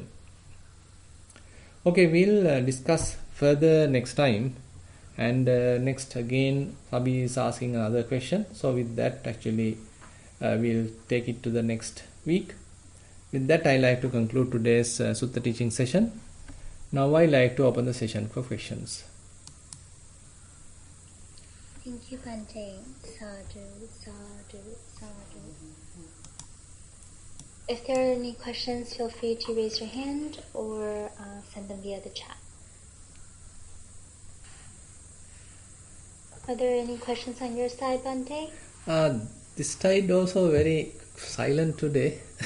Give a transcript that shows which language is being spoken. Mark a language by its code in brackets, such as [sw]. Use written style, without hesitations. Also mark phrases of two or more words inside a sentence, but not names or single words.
[en] Okay, we'll discuss further next time, and next again Sabhi is asking another question. So with that actually we'll take it to the next week. With that I like to conclude today's Sutta teaching session. Now I like to open the session for questions. Thank you, Bhante. [pi] Sadhu, sadhu, sadhu. [en] If there are any questions, feel free to raise your hand or send them via the chat. Are there any questions on your side, Bhante? This side also very silent today.